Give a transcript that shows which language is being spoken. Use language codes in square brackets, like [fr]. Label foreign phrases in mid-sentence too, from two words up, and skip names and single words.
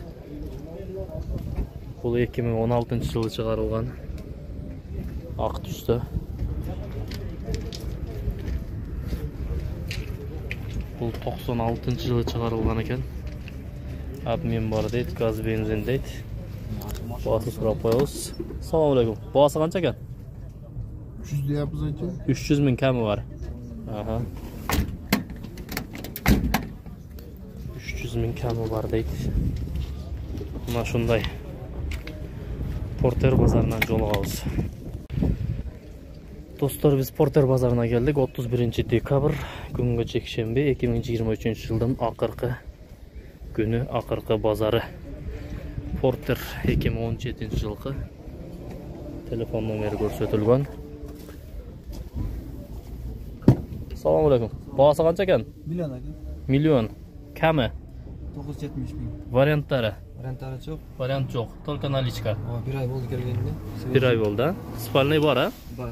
[ky] Бул 2016-жылы чыгарылган ак түстө. Бул 96-жылы чыгарылган экен. Обмен бар дейт, газ бензин дейт. Баасы сурап коебуз. [uz] Assalomu alaykum. [ky] Баасы канча экен? [uz] 300 deyapmiz aka. [ky] 300 миң кеми бар. Аха. 300 миң кеми бар дейт. Мына шундай. Портер базарынан жолугабыз. Достор, биз Портер базарына келдик. 31 декабрь күнгө жекшемби 2023-жылдын акыркы күнү, акыркы базары. Портер 2017-жылкы. Телефон номери көрсөтүлгөн. [uz] Assalomu alaykum. Baası qancha ekan? Million aka. Million. Kami? 970 ming. Variantlari? Variantlari yo'q. Variant yo'q. [ru] Только наличка. [uz] Bir ay bo'ldi kelganda. Bir ay bo'ldi. Spalniy bor, a? Bor.